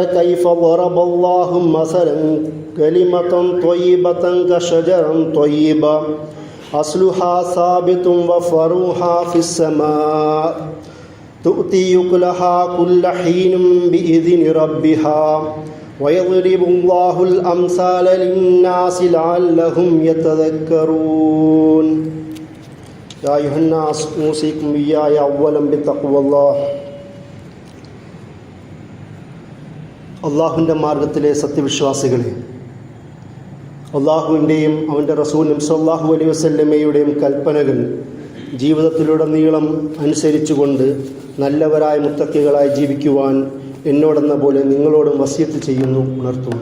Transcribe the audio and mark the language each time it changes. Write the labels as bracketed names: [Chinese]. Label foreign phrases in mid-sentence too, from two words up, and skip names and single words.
[Arabic] كيف ضرب الله مثلا كلمة طيبة كشجرة طيبة أصلها ثابت وفروعها في السماء تؤتي أكلها كل حين بإذن ربها ويضرب الله الأمثال للناس لعلهم يتذكرون يا أيها الناس أوصيكم إياي أولا بتقوى الله [Malayalam] അള്ളാഹുവിൻ്റെ മാർഗത്തിലെ സത്യവിശ്വാസികളെ, അള്ളാഹുവിൻ്റെയും അവൻ്റെ റസൂൽ [Arabic] صلى الله عليه وسلم [Malayalam] കൽപ്പനകൾ ജീവിതത്തിലുടനീളം അനുസരിച്ചുകൊണ്ട് നല്ലവരായ മുത്തക്കികളായി ജീവിക്കുവാൻ എന്നോടെന്ന പോലെ നിങ്ങളോടും വസിയത്ത് ചെയ്യുന്നു, ഉണർത്തുന്നു.